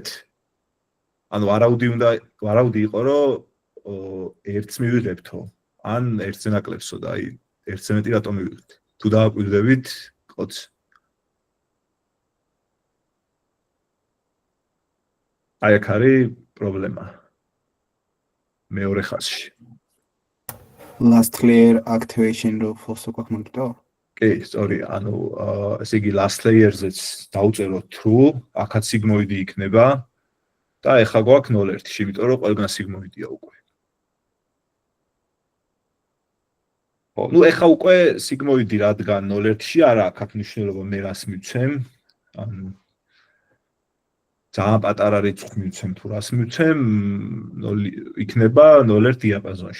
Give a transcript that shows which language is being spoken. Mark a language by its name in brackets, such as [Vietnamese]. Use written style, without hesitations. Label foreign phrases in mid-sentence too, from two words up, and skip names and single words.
[Georgian] ანუ ვარაუდი იყო, რომ 1-ს მივიღებთო, ან 1-ზე ნაკლებსო და აი 1-ზე მეტი რატომ მივიღეთ? თუ დავაკვირდებით, ყოც. აი აქ არის პრობლემა. მეორე ხაზში. [English] Last layer activation [Georgian] რო false გვაქვს მაგიტო? კი, სწორია, ანუ ესე იგი [English] last layer-ზეც [Georgian] დავწეროთ true, აქაც sigmoid იქნება და ეხლა გვაქვს 0-1, იმიტომ რომ ყველგან sigmoid-ია უკვე. ხო, ნუ ეხლა უკვე sigmoid-ი რადგან 0-1-ში არა აქვს მნიშვნელობა მე რას მივცემ, ანუ ძალიან პატარა რიცხვს მივცემ თუ რას მივცემ, 0 იქნება 0-1 დიაპაზონში.